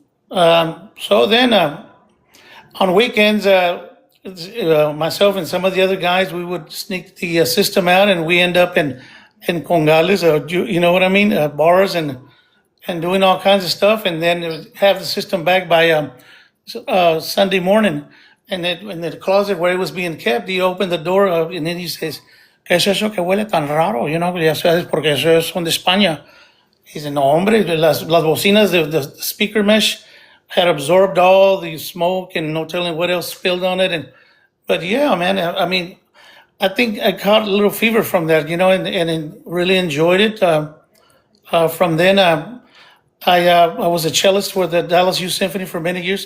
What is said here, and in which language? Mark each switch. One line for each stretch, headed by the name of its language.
English: So then on weekends, myself and some of the other guys, we would sneak the system out, and we end up in congales, you know what I mean, bars and doing all kinds of stuff, and then have the system back by Sunday morning. And then in the closet where it was being kept, he opened the door and then he says,
Spanish: ¿Qué es eso que huele tan raro? Ya sabes, porque eso son de España.
English: He said,
Spanish: no, hombre, las bocinas,
English: the speaker mesh had absorbed all the smoke and no telling what else spilled on it. But yeah, man, I mean, I think I caught a little fever from that, and really enjoyed it. From then, I was a cellist for the Dallas Youth Symphony for many years.